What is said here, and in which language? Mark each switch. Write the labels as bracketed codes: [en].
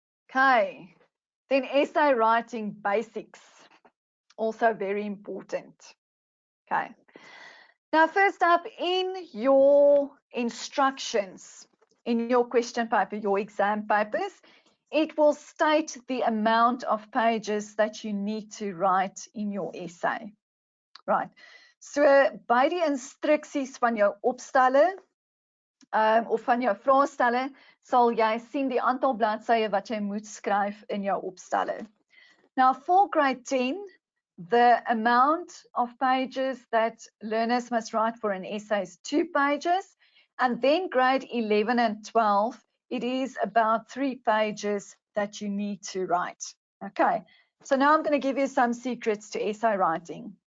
[en] Okay, then essay writing basics, also very important. Okay, now first up, in your instructions, in your question paper, your exam papers, it will state the amount of pages that you need to write in your essay. [af] Right, so by die instruksies van jou opstelle, of van jou vraestelle, sal jy sien die aantal bladsye wat jy moet skryf in jou opstelle. [en] Now for grade 10, the amount of pages that learners must write for an essay is 2 pages, and then grade 11 and 12, it is about 3 pages that you need to write. Okay, so now I'm going to give you some secrets to essay writing.